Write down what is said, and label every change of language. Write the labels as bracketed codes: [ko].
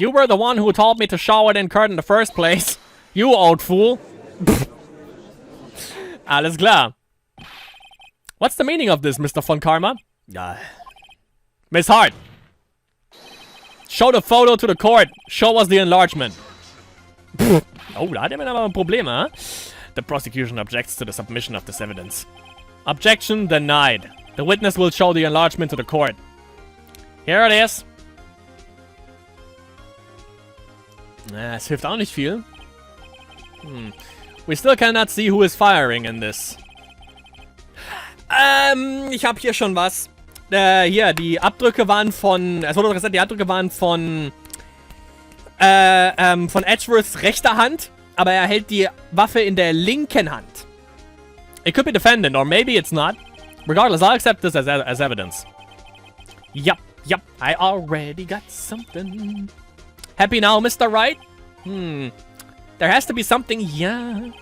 [en] You were the one who told me to show it in court in the first place. You old fool. [de] Alles klar. [en] What's the meaning of this, Mr. Von Karma? Miss Hart. Show the photo to the court. Show us the enlargement. [de] Oh, da hat er aber Probleme, huh? [en] The prosecution objects to the submission of this evidence. Objection denied. The witness will show the enlargement to the court. Here it is. [de] Es hilft auch nicht viel. [en] We still cannot see who is firing in this. [de] Ich hab hier schon was. Hier, die Abdrücke waren von... Es wurde gesagt, die Abdrücke waren von Edgeworths rechter Hand, aber er hält die Waffe in der linken Hand. [en] It could be defendant, or maybe it's not. Regardless, I'll accept this as evidence. Yup, I already got something. Happy now, Mr. Wright? There has to be something, yeah.